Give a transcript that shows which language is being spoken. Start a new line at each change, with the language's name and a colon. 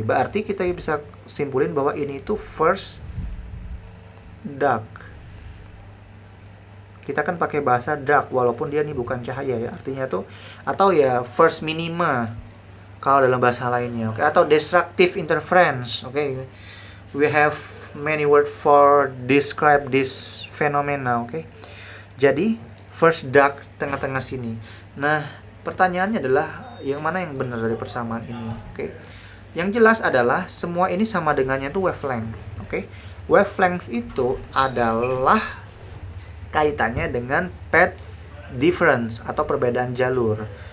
Indonesian: Berarti kita bisa simpulin bahwa ini itu first dark. Kita kan pakai bahasa dark walaupun dia ini bukan cahaya ya. Artinya tuh atau ya first minima kalau dalam bahasa lainnya, oke? Atau destructive interference, oke?
English: We have many words for describe this phenomena, oke?
Indonesian: Jadi first dark tengah-tengah sini. Nah, pertanyaannya adalah yang mana yang benar dari persamaan ini, oke? Yang jelas adalah semua ini sama dengannya itu wavelength, oke? Wavelength itu adalah kaitannya dengan path difference atau perbedaan jalur.